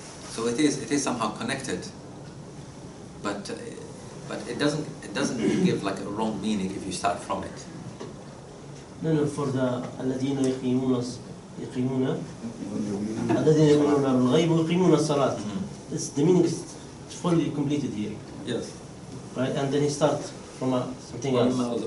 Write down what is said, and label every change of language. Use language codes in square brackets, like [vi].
[en] So it is somehow connected, but it doesn't give like a wrong meaning if you start from it. No, for the [ar] الذين يقيمون الذين يؤمنون بالغيب ويقيمون الصلاة. [en] The meaning is fully completed here. Yes. Right, and then he starts from something else.